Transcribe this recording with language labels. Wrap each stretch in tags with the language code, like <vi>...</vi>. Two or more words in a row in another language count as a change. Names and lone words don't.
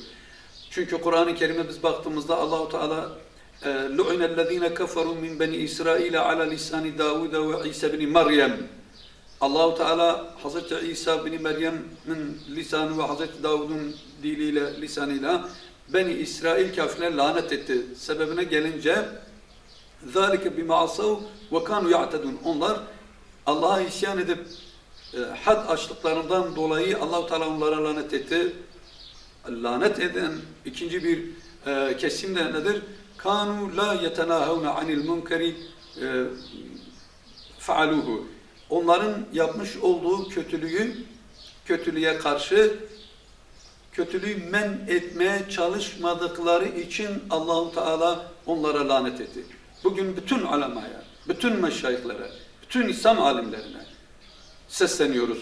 <tr>Çünkü Kur'an-ı Kerim'e biz baktığımızda Allahu Teala</tr> <ar>لعن الذين كفروا من بني إسرائيل على لسان داود وعيسى ابن مريم.</ar> <tr>Allahu Teala Hazreti İsa bin Meryem'in lisanı ve Hazreti Davud'un diliyle, lisanıyla Beni İsrail kafirlerine lanet etti. Sebebine gelince</tr> <ar>ذَٰلِكَ بِمَعَصَوْا وَكَانُوا يَعْتَدُونَ.</ar> <tr>Onlar Allah'a isyan edip had açtıklarından dolayı Allah-u Teala onlara lanet etti. Lanet eden ikinci bir kesim de nedir?</tr> <ar>كَانُوا لَا يَتَنَاهَوْنَ عَنِ الْمُنْكَرِ فَعَلُوهُ.</ar> <tr>Onların yapmış olduğu kötülüğe karşı kötülüğü men etmeye çalışmadıkları için Allah-u Teala onlara lanet etti. Bugün bütün ulemaya, bütün meşayihlere, bütün İslam alimlerine sesleniyoruz.</tr>